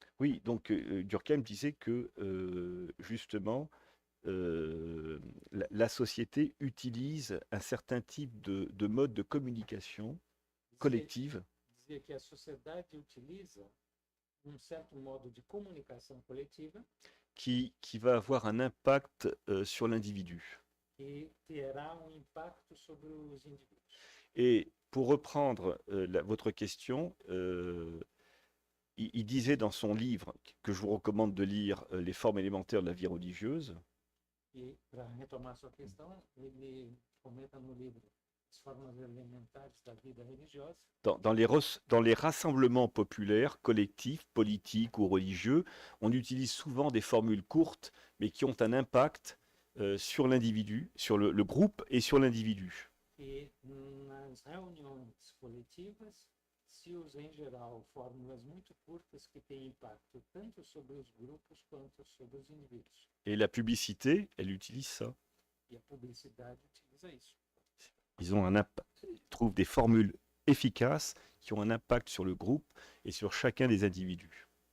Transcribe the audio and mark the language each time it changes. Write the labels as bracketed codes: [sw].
[fr] Oui, donc Durkheim disait que justement la société utilise un certain type de mode de communication collective. [pt] Dizia que a sociedade utiliza certo modo de comunicação coletiva [fr] qui va avoir un impact sur l'individu. [pt] Et terá impacto sobre os indivíduos. [fr] Et pour reprendre votre question, il disait dans son livre, que je vous recommande de lire, Les formes élémentaires de la vie religieuse. [pt] Et para retomar sua questão, ele comenta no livro As formas elementares da vida religiosa. [fr] Dans les rassemblements populaires, collectifs, politiques ou religieux, on utilise souvent des formules courtes, mais qui ont un impact sur l'individu, sur le groupe et sur l'individu. [pt] E nas reuniões coletivas se usa em geral fórmulas muito curtas que têm impacto tanto sobre os grupos quanto sobre os indivíduos. [fr] Et la publicité, elle utilise ça. [pt] E a publicidade utiliza isso. [fr] Ils ont trouve des formules efficaces qui ont un impact sur le groupe et sur chacun des individus.